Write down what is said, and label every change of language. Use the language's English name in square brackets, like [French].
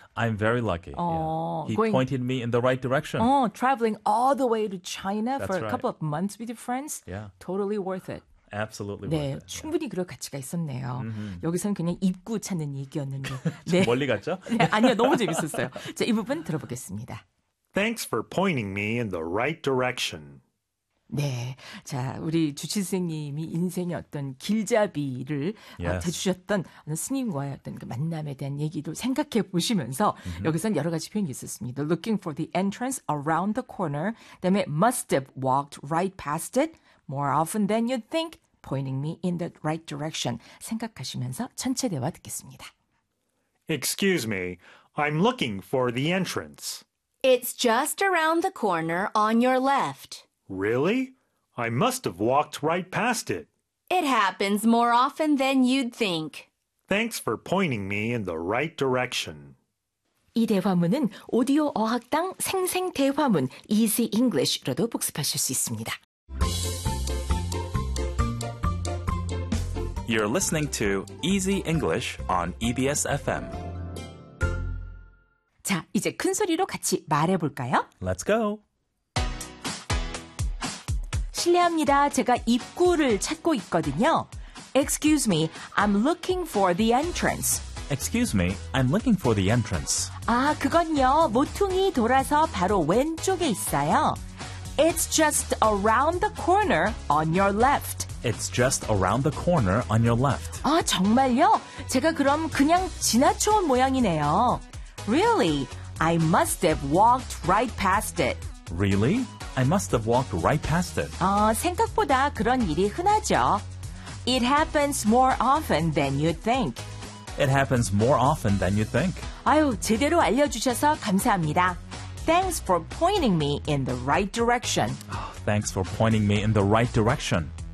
[English] I'm very lucky. Yeah. He pointed me in the right direction. Traveling all the way to China That's for a right. couple of months with your friends, yeah. totally worth it. Absolutely [Korean] 네, [English] worth it. [Korean] 충분히 그럴 가치가 있었네요. Mm-hmm. 여기서는 그냥 입구 찾는 얘기였는데. 네. 멀리 갔죠? 네, 아니요, 너무 재밌었어요. 자, 이 부분 들어보겠습니다. [English] Thanks for pointing me in the right direction. [Korean] 네, 자 우리 주치 선생님이 인생의 어떤 길잡이를 대주셨던 [English] yes. [Korean] 스님과의 어떤 그 만남에 대한 얘기도 생각해 보시면서 mm-hmm. 여기선 여러 가지 표현이 있었습니다. [English] Looking for the entrance around the corner, [Korean] 그다음에 [English] must have walked right past it more often than you'd think, pointing me in the right direction. [Korean] 생각하시면서 전체 대화 듣겠습니다. [English] Excuse me, I'm looking for the entrance. It's just around the corner on your left. Really? I must have walked right past it. It happens more often than you'd think. Thanks for pointing me in the right direction. [Korean] 이 대화문은 오디오 어학당 생생 대화문 Easy English로도 복습하실 수 있습니다. [English] You're listening to Easy English on EBS FM. [Korean] 자, 이제 큰 소리로 같이 말해 볼까요? [English] Let's go. [Korean] 실례합니다. 제가 입구를 찾고 있거든요. [English] Excuse me. I'm looking for the entrance. Excuse me. I'm looking for the entrance. [Korean] 아, 그건요. 모퉁이 돌아서 바로 왼쪽에 있어요. [English] It's just around the corner on your left. It's just around the corner on your left. [Korean] 아, 정말요? 제가 그럼 그냥 지나쳐 온 모양이네요. [English] Really? I must have walked right past it. Really? I must have walked right past it. [Korean] 아, 생각보다 그런 일이 흔하죠. [English] It happens more often than you think. It happens more often than you think. [Korean] 아유, 제대로 알려주셔서 감사합니다. [English] Thanks for pointing me in the right direction. Thanks for pointing me in the right direction.